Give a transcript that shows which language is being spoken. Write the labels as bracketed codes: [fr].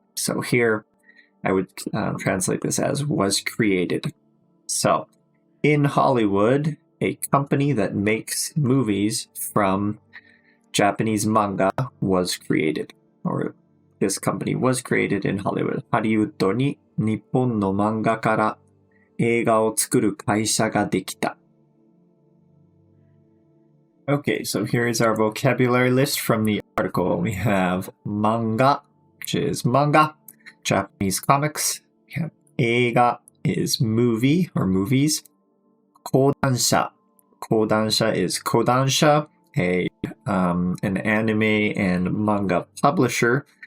[en] So here, I would translate this as was created. So, in Hollywood, a company that makes movies from Japanese manga was created, or this company was created in Hollywood. [ja] ハリウッドに日本の漫画から映画を作る会社ができた. [en] Okay, so here is our vocabulary list from the article. We have manga, which is manga, Japanese comics. We have 映画 is movie or movies. 講談社 is 講談社, an anime and manga publisher.